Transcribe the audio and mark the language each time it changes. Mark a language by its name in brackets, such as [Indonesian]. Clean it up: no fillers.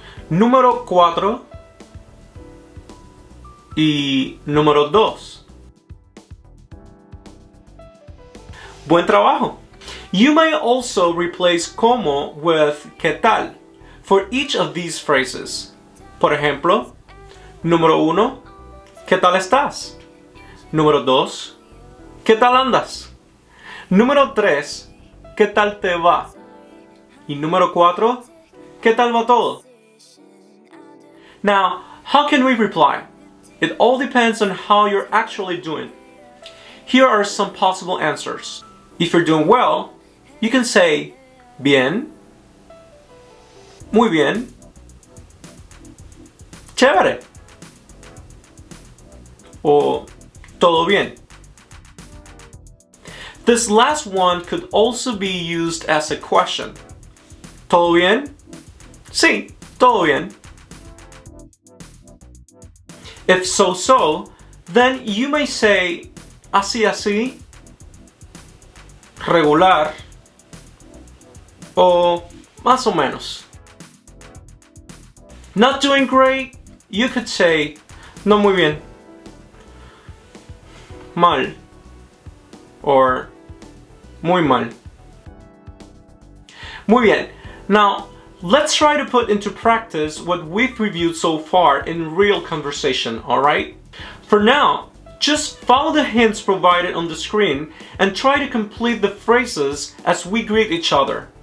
[Spanish] Número 4. Y número 2. Buen trabajo. [English] You may also replace como with ¿qué tal? For each of these phrases. [Spanish] Por ejemplo, número 1, ¿qué tal estás? Número 2, ¿qué tal andas? Número 3, ¿qué tal te va? Y número 4, ¿qué tal va todo? [English] Now, how can we reply? It all depends on how you're actually doing. Here are some possible answers. If you're doing well, you can say [Spanish] bien, muy bien, chévere, o todo bien. [English] This last one could also be used as a question. [Spanish] ¿Todo bien? Sí, todo bien. [English] If so, then you may say [Spanish] así así, regular, o más o menos. [English] Not doing great, you could say [Spanish] no muy bien, mal, [English] or [Spanish] muy mal. Muy bien. [English] Now, let's try to put into practice what we've reviewed so far in real conversation, alright? For now, just follow the hints provided on the screen and try to complete the phrases as we greet each other.